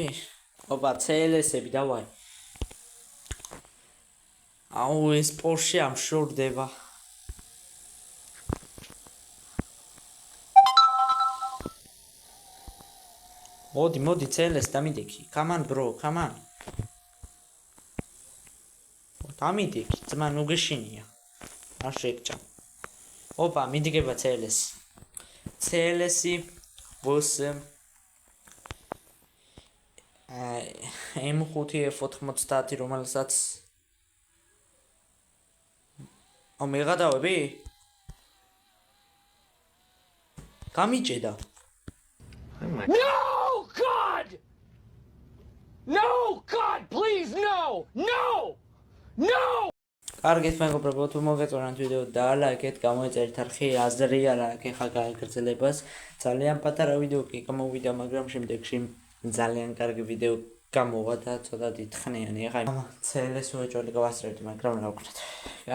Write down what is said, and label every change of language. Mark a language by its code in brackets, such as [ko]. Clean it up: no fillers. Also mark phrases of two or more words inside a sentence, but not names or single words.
[ka] ოპა, CLS-ები დავაი. ეს პორშე ამშორდება. მოდი CLS დამიდექი. [en] Come on bro, come on. [ka] დამიდექი, ძმა ნუგეშინია. არ შეგჭა. ოპა, მიდგება CLS. CLS-ი ბოს M5 F90, რომელსაც მეღადავები? გამიჭედა. [en] No, God, please, no! [ka] კარგით, მეგობრებო, თუ მოგეწონათ ვიდეო დალაიქეთ, გამოიწერეთ არხი, აზრი არ აქვს ხა გააგრძელებას. ძალიან პატარა ვიდეო კი გამოვიდა, მაგრამ შემდეგში ძალიან კარგი ვიდეო გამოვა და ცოტა დიდხნიანი. ეხლა CLS-ი ვეჭველი გავასწრებთ, მაგრამ რა ვქნათ.